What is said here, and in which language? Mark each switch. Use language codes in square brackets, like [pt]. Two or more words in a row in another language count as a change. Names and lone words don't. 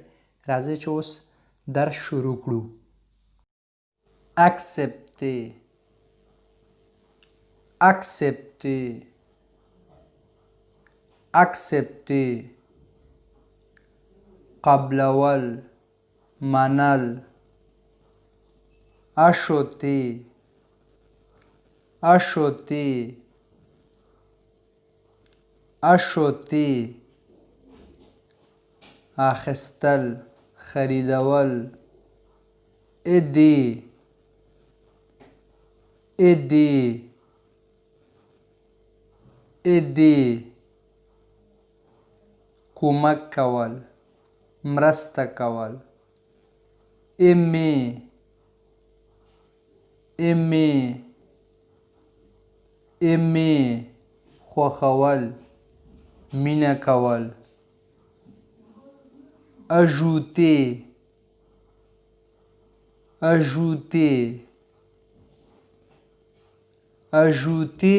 [ps] راځئ چې اوس درس شروع کړو. [fr] accepter, accepter, accepter. [ps] قبلول، منل. [fr] acheter, acheter, acheter. [ps] اخیستل، خریدول. [fr] aider, aider, aider. [ps] کمک کول، مرسته کول. [fr] aimer, aimer, aimer. [ps] خوښول، مینه کول. [fr] ajouter, ajouter, ajouter.